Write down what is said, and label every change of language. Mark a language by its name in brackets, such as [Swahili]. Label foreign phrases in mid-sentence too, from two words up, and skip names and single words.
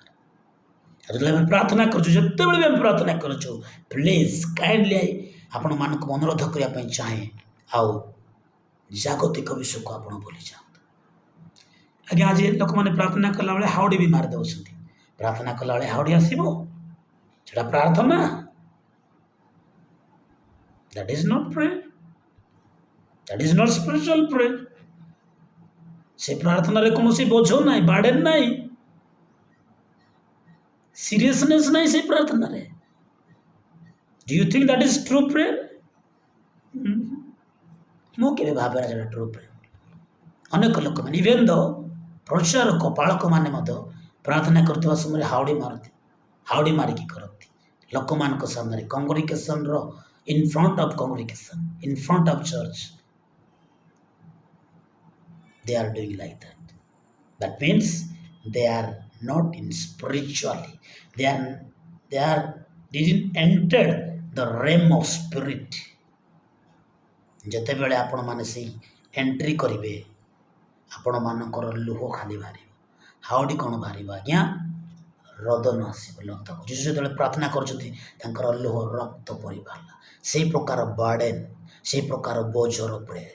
[Odia] ଯେତେବେଳେ ଆମେ ପ୍ରାର୍ଥନା କରୁଛୁ, ଯେତେବେଳେ ବି ଆମେ ପ୍ରାର୍ଥନା କରୁଛୁ, [English] please kindly [Odia] ଆପଣମାନଙ୍କୁ ଅନୁରୋଧ କରିବା ପାଇଁ ଚାହେଁ, ଆଉ ଜାଗତିକ ବିଷୟକୁ ଆପଣ ଭୁଲି ଯାଆନ୍ତୁ। ଆଜ୍ଞା, ଆଜି ଲୋକମାନେ ପ୍ରାର୍ଥନା କଲାବେଳେ ହାଉଡ଼ି ବି ମାରି ଦେଉଛନ୍ତି। ପ୍ରାର୍ଥନା କଲାବେଳେ ହାଉଡ଼ି ଆସିବ? ସେଟା ପ୍ରାର୍ଥନା? [English] That is not prayer. That is not spiritual prayer. [Odia] ସେ ପ୍ରାର୍ଥନାରେ କୌଣସି ବୋଝ ନାହିଁ, ବାର୍ଡେନ୍ ନାହିଁ, ସିରିୟସନେସ୍ ନାହିଁ ସେ ପ୍ରାର୍ଥନାରେ। [English] Do you think that is true prayer? [Odia] ମୁଁ କେବେ ଭାବେନା ସେଟା [English] true prayer. [Odia] ଅନେକ ଲୋକମାନେ, [English] even the [Odia] ପ୍ରଚାରକ ପାଳକମାନେ ମଧ୍ୟ ପ୍ରାର୍ଥନା କରୁଥିବା ସମୟରେ ହାଉଡ଼ି ମାରିକି କରନ୍ତି ଲୋକମାନଙ୍କ ସାମ୍ନାରେ, କଂଗ୍ରିଗେସନର [English] in front of congregation, in front of church. They are doing like that. That means they are not in spiritually. They didn't enter the realm of spirit. [Odia] ଯେତେବେଳେ ଆପଣମାନେ ସେଇ ଏଣ୍ଟ୍ରି କରିବେ, ଆପଣମାନଙ୍କର ଲୁହ ଖାଲି ବାହାରିବ। ହାଉଡ଼ି କ'ଣ ବାହାରିବ ଆଜ୍ଞା? ରୋଦନ ଆସିବ, ରକ୍ତ। ଯୀଶୁ ଯେତେବେଳେ ପ୍ରାର୍ଥନା କରୁଛନ୍ତି, ତାଙ୍କର ଲୁହ ରକ୍ତ ପରି ବାହାରିଲା। ସେଇ ପ୍ରକାର ବାର୍ଡେନ୍, ସେଇ ପ୍ରକାର ବୋଝର ପ୍ରେୟର।